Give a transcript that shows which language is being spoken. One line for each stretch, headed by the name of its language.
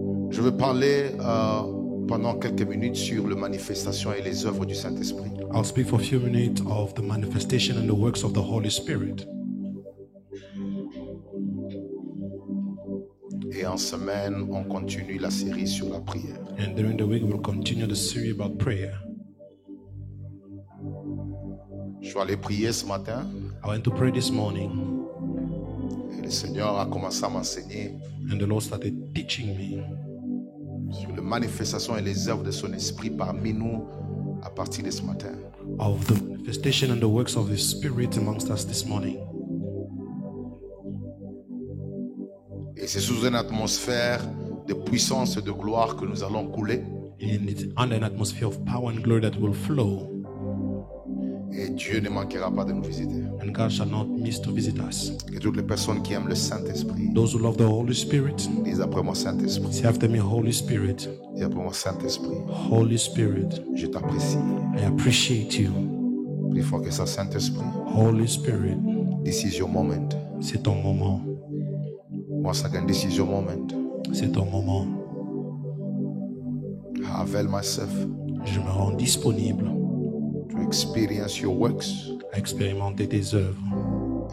French: Je veux parler pendant quelques minutes sur les manifestations et les œuvres du Saint-Esprit.
English: I'll speak for a few minutes of the manifestation and the works of the Holy Spirit.
French: Et en semaine, on continue la série sur la prière.
English: And during the week, we'll continue the series about prayer.
French: Je suis allé prier ce matin
English: I went to pray this morning,
French: et le Seigneur a commencé à m'enseigner
English: and the Lord started teaching me
French: sur les manifestations et les œuvres de son esprit parmi nous à partir de ce matin.
English: of the manifestation and the works of the Spirit amongst us this morning.
French: Et c'est sous une atmosphère de puissance et de gloire que nous allons couler.
English: And it's under an atmosphere of power and glory that will flow,
French: Et Dieu ne manquera pas de nous visiter.
English: and God shall not miss to visit us.
French: Et toutes les personnes qui aiment le Saint-Esprit,
English: Those who love the Holy Spirit,
French: disent après moi Saint-Esprit.
English: say after me, Holy Spirit,
French: Dis après moi Saint-Esprit.
English: Holy Spirit,
French: Je t'apprécie.
English: I appreciate you.
French: Plus fort que ça, Saint-Esprit.
English: Holy Spirit, This is your moment.
French: c'est ton moment.
English: Once again, this is your moment.
French: C'est ton moment.
English: I avail myself
French: Je me rends disponible
English: to experience your works
French: à expérimenter tes œuvres